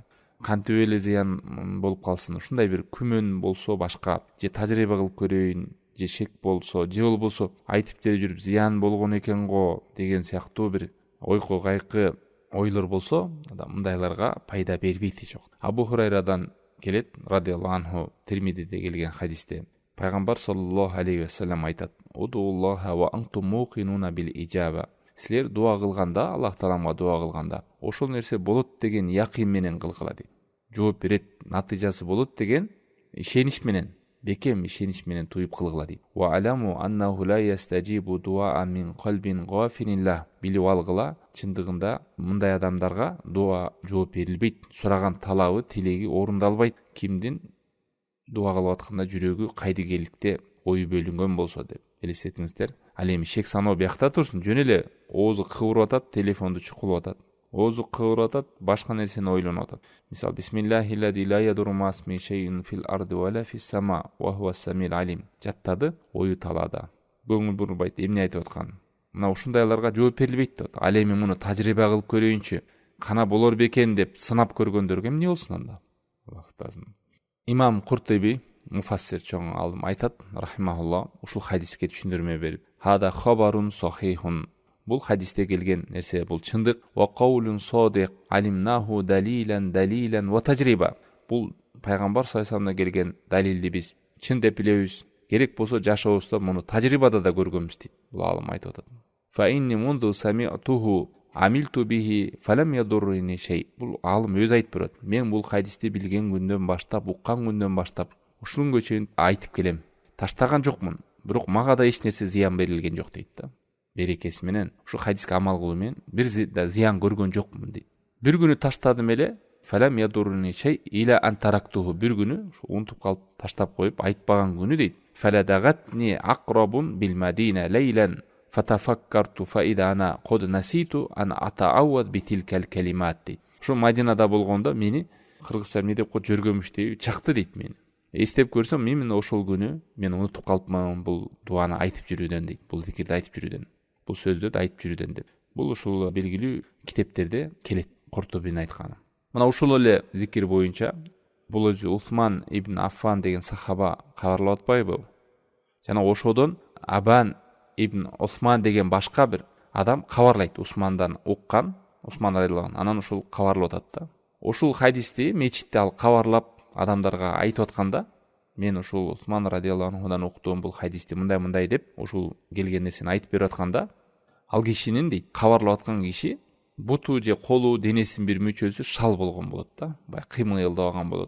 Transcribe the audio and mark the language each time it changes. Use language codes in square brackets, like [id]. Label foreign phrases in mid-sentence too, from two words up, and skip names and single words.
[ky] Кантип эле зыян болуп калсын, ушундай бир күмөн болсо башка, же тажрыйба кылып көрөйүн, же шек болсо, же болбосо айтып деле жүрүп зыян болгон экен го деген сыяктуу бир ойкы кайкы ойлор болсо, мындайларга пайда бербейт жок. Абу Хурайрадан келет [ar] رضي الله عنه, [ky] Тирмидиде келген хадисте пайгамбар [ar] صلى الله عليه وسلم [ky] айтат: [ar] "ادعوا الله وأنتم موقنون بالإجابة". [ky] Силер дуа кылганда, Аллах Тааламга дуа кылганда, ошол нерсе болот деген якин менен кылгыла дейт. Жооп берет, натыйжасы болот деген ишенич менен, бекем ишенич менен туюп кылгыла дейт. [ar] "واعلموا أنه لا يستجيب دعاء من قلب غافل لاه". [ky] Билип алгыла, чындыгында мындай адамдарга дуа жооп берилбейт. Сураган талабы, тилеги орундалбайт. Кимдин дуа кылып атканда жүрөгү кайдыгерликте ою бөлүнгөн болсо деп элестетиңиздер. Ал эми шек саноо биякта турсун, жөн эле оозу кыбырып атат, телефонду чукулуп атат. Оозу кыбырып атат, башка нерсени ойлонуп атат. [ar] Мисал بسم الله الذي لا يضر مع اسمه شيء في الأرض ولا في السماء وهو السميع العليم. [ky] Жаттады, ою талаада. Көңүл бурбайт, эмне айтып аткан. Мына ушундайларга жооп берилбейт деп. Ал эми муну тажрыйба кылып көрөйүнчү, кана болор бекен деп сынап көргөндөргө эмне болсун анда? Имам Куртуби, муфассир чоң алым, айтат рахимахуллах, ушул хадиске түшүндүрмө берип: [ar] "هذا خبر صحيح". [ky] Бул хадисте келген нерсе бул чындык. [ar] "وقول صادق علمناه دليلا وتجربة". [ky] Бул пайгамбар [ar] صلى الله عليه وسلم [ky] келген далилди биз чын деп билебиз. Керек болсо жашообузда муну тажрыйбада да көргөнбүз дейт. Бул алым айтып атат. [ar] فإني منذ سمعته عملت به فلم يضرني شيء. [ky] Бул алым өз айтып берет. Мен бул хадисти билген күндөн баштап, уккан күндөн баштап ушунга чейин айтып келем. Таштаган жокмун, бирок мага да эч нерсе зыян берилген жок дейт да. Берекеси менен ушу хадиске амал кылуу менен бир да зыян көргөн жокмун дейт. Бир күнү таштадым эле, [ar] فلم يضرني شيء إلا أن تركته. [ky] Бир күнү унутуп калып таштап коюп айтпаган күнү дейт. [ar] فلدغتني عقرب بالمدينة ليلا فتفكرت فإذا أنا قد نسيت أن أتعوذ بتلك الكلمات дейт. [ky] Ушу Мадинада болгондо мени кыргызча эмне деп жүргөнмүштей чакты дейт мени. Эстеп көрсөм, именно ошол күнү мен унутуп калыпмын бул дуаны айтып жүрүүдөн дейт. Бул зикирди айтып жүрүүдөн, бул сөздөрдү айтып жүрүүдөн деп. Бул ушул белгилүү китептерде келет, Куртубинин айтканы. Мына ушул эле зикир боюнча бул өзү Усман ибн Аффан деген сахаба кабарлап атпайбы? Жана ошодон Абан ибн Осман деген башка бир адам кабарлайт, Усмандан уккан, Усман [ar] رضي الله عنه. [ky] Анан ушул кабарлап атат да. Ушул хадисти мечитте ал кабарлап адамдарга айтып атканда, мен ушул Усман [ar] رضي الله عنه [ky] уктум бул хадисти мындай деп ушул келген нерсени айтып берип атканда, ал кишинин дейт, кабарлап аткан киши буту же колу, денесинин бир мүчөсү шал болгон болот да, бай кыймылдабаган болот.